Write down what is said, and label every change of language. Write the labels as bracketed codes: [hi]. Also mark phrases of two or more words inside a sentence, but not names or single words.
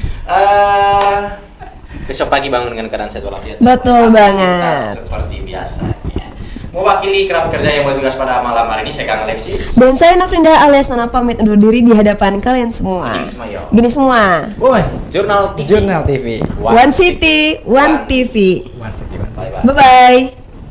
[id] Besok pagi bangun dengan keadaan sehat walafiat. Betul banget. Aktivitas seperti biasanya. Mewakili kerap kerja yang bertugas pada malam hari ini, saya Kang Alexis. Dan saya Nafrinda alias Nana pamit undur diri di hadapan kalian semua. Gini semua, yo. Gini semua. Woi, Jurnal TV. Jurnal TV. [en] One City, One TV. One City, One TV. Bye bye. Bye bye.